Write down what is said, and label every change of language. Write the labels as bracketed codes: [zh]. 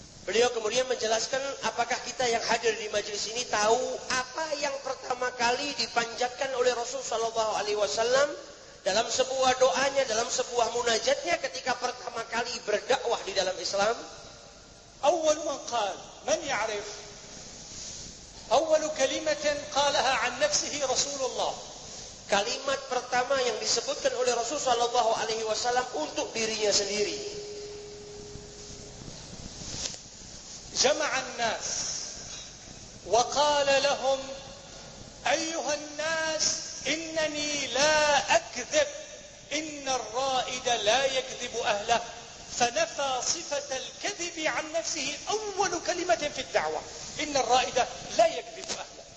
[id] Beliau kemudian menjelaskan, apakah kita yang hadir di majelis ini tahu apa yang pertama kali dipanjatkan oleh Rasul sallallahu alaihi wasallam dalam sebuah doanya, dalam sebuah munajatnya ketika pertama kali berdakwah di dalam Islam? [ar] أول من قال، من يعرف؟ أول كلمة قالها عن نفسه رسول الله. [id] Kalimat pertama yang disebutkan oleh Rasul sallallahu alaihi wasallam untuk dirinya sendiri. [ar] جمع الناس وقال لهم أيها الناس إنني لا أكذب إن الرائد لا يكذب أهله، فنفى صفة الكذب عن نفسه أول كلمة في الدعوة، إن الرائد لا يكذب أهله.